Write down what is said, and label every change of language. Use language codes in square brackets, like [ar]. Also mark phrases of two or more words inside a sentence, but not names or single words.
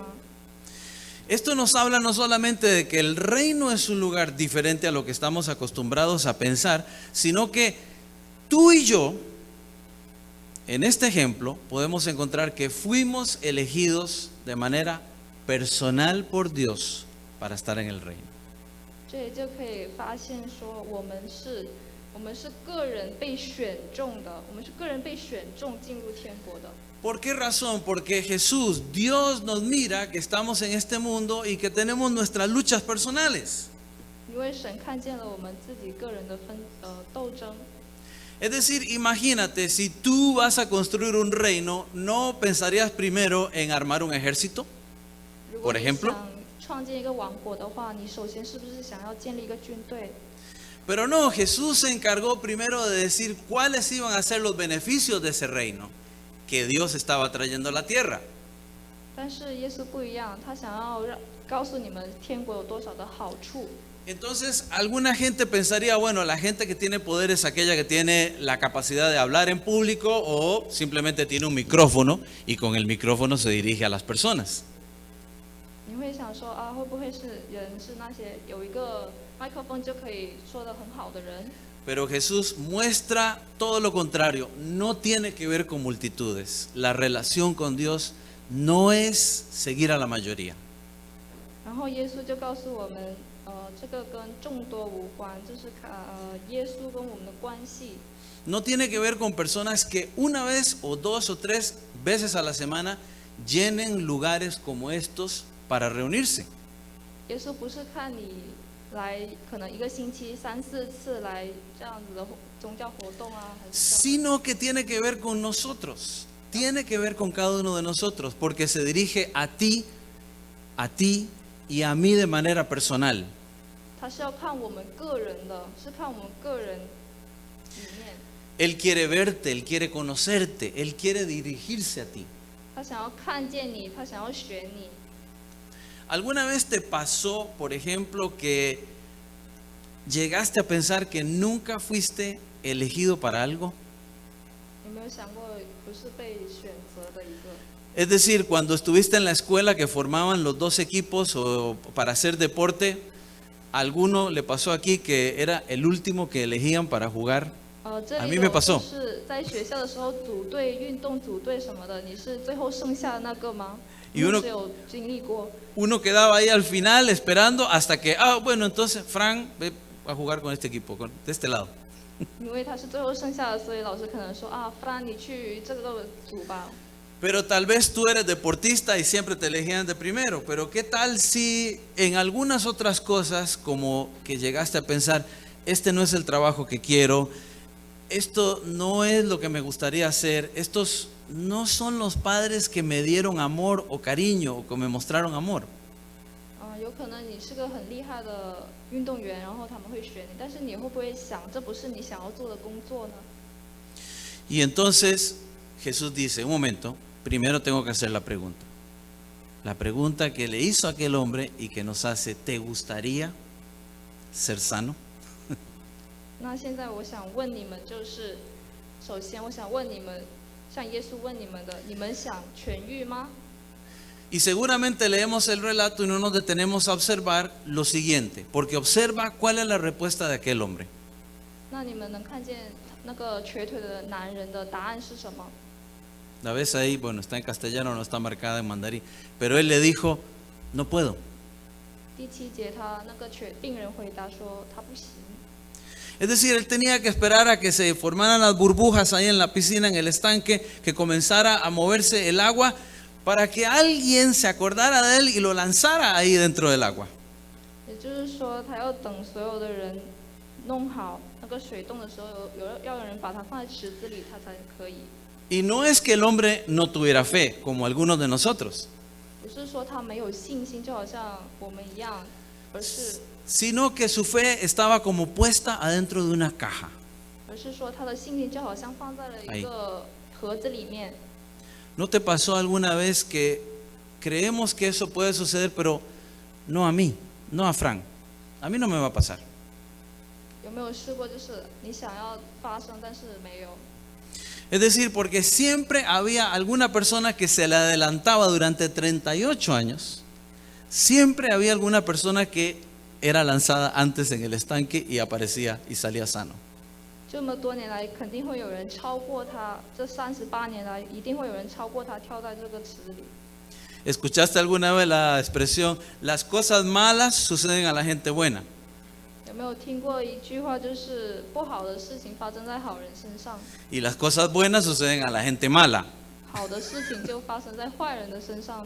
[es] Esto nos habla no solamente de que el reino es un lugar diferente a lo que estamos acostumbrados a pensar, sino que tú y yo, en este ejemplo, podemos encontrar que fuimos elegidos de manera personal por Dios para estar en el reino. [zh] 这里就可以发现说，我们是个人被选中的，我们是个人被选中进入天国的。 [es] ¿Por qué razón? Porque Jesús, Dios nos mira que estamos en este mundo y que tenemos nuestras luchas personales. [zh] 因为神看见了我们自己个人的斗争。 [es] Es decir, imagínate, si tú vas a construir un reino, ¿no pensarías primero en armar un ejército? [zh] 如果 [es] Por [zh] 你 [es] ejemplo? [zh] 想创建一个王国的话，你首先是不是想要建立一个军队？ [es] Pero no, Jesús se encargó primero de decir cuáles iban a ser los beneficios de ese reino que Dios estaba trayendo a la tierra. [zh] 但是耶稣不一样，他想要告诉你们天国有多少的好处。 [es] Entonces, alguna gente pensaría, bueno, la gente que tiene poder es aquella que tiene la capacidad de hablar en público o simplemente tiene un micrófono y con el micrófono se dirige a las personas. [zh] 你会想说啊，会不会是那些有一个麦克风就可以说得很好的人？ [es] Pero Jesús muestra todo lo contrario, no tiene que ver con multitudes. La relación con Dios no es seguir a la mayoría. [zh] 然后耶稣就告诉我们，这个跟众多无关，就是耶稣跟我们的关系。 [es] No tiene que ver con personas que una vez o 2 o 3 veces a la semana llenen lugares como estos para reunirse. [zh] 耶稣不是看你来可能一个星期3、4次来这样子的宗教活动啊，还是这样 [es] Sino que tiene que ver con nosotros, tiene que ver con cada uno de nosotros, porque se dirige a ti y a mí de manera personal. [zh] 他是要看我们个人的，是看我们个人里面， [es] Él quiere verte, Él quiere conocerte, Él quiere dirigirse a ti. [zh] 他想要看见你，他想要选你。 [es] ¿Alguna vez te pasó, por ejemplo, que llegaste a pensar que nunca fuiste elegido para algo? [zh] 有没有想过不是被选择的一个？ [es] Es decir, cuando estuviste en la escuela que formaban los 2 equipos o para hacer deporte, ¿a alguno le pasó aquí que era el último que elegían para jugar? [zh] 这 [es] A [zh] 里 [es] mí me [zh] 有 [es] pasó. [zh] 就是在学校的时候组队、运动组队什么的，你是最后剩下的那个吗？ [es] Y uno- [zh] 你是有经历过？ [es] Uno quedaba ahí al final esperando hasta que, bueno, entonces Fran, ve a jugar con este equipo, de este lado. [zh] 因为他是最后剩下的，所以老师可能说啊，弗兰，你去这个组吧。 [es] Pero tal vez tú eres deportista y siempre te elegían de primero, pero ¿qué tal si en algunas otras cosas como que llegaste a pensar, este no es el trabajo que quiero, esto no es lo que me gustaría hacer, estos no son los padres que me dieron amor o cariño o que me mostraron amor? [zh] 有有可能你是个很厉害的运动员，然后他们会选你，但是你会不会想，这不是你想要做的工作呢？ [es] Y entonces Jesús dice, un momento, primero tengo que hacer la pregunta. La pregunta que le hizo aquel hombre y que nos hace, ¿te gustaría ser sano? [zh] 那现在我想问你们，就是首先我想问你们，像耶稣问你们的，你们想痊愈吗？ [es] Y seguramente leemos el relato y no nos detenemos a observar lo siguiente, porque observa cuál es la respuesta de aquel hombre. [zh] 那你们能看见那个瘸腿的男人的答案是什么？ [es] La ves ahí, bueno, está en castellano, no está marcada en mandarín, pero él le dijo, no puedo. [zh] 第7节，他那个病人回答说他不行。 [es] Es decir, él tenía que esperar a que se formaran las burbujas ahí en la piscina, en el estanque, que comenzara a moverse el agua para que alguien se acordara de él y lo lanzara ahí dentro del agua. [zh] 也就是说，他要等所有的人弄好那个水洞的时候，要有人把它放在池子里，他才可以。 [es] Y no es que el hombre no tuviera fe, como algunos de nosotros, [zh] 不是说他没有信心，就好像我们一样，而是 [es] sino que su fe estaba como puesta adentro de una caja. [zh] 说他的信心就好像放在了一个盒子里面。 [es] ¿No te pasó alguna vez que creemos que eso puede suceder, pero no a mí, no a Frank? A mí no me va a pasar. [zh] 有没有试过，就是你想要发生，但是没有？ [es] Es decir, porque siempre había alguna persona que se le adelantaba durante 38 años. Siempre había alguna persona que era lanzada antes en el estanque y aparecía y salía sano. [zh] 这么多年来，肯定会有人超过他。这38年来，一定会有人超过他，跳在这个池里。 [es] ¿Escuchaste alguna vez la expresión, las cosas malas suceden a la gente buena? [zh] 有没有听过一句话，就是不好的事情发生在好人身上， [es] Y las cosas buenas suceden a la gente mala. [zh] 好的事情就发生在坏人的身上呢？